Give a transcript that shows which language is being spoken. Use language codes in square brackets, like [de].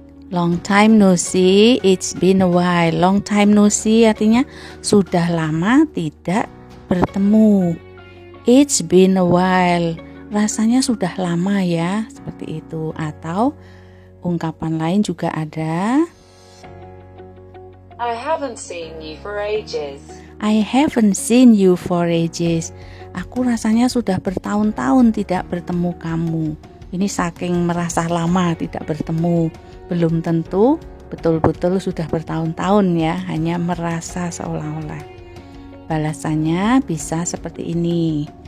[en] long time no see, it's been a while. Long time no see [id] artinya sudah lama tidak bertemu. [en] It's been a while, [id] rasanya sudah lama ya, seperti itu. Atau ungkapan lain juga ada, [en] I haven't seen you for ages. I haven't seen you for ages. [id] Aku rasanya sudah bertahun-tahun tidak bertemu kamu. Ini saking merasa lama tidak bertemu. Belum tentu betul-betul sudah bertahun-tahun ya, hanya merasa seolah-olah. Balasannya bisa seperti ini.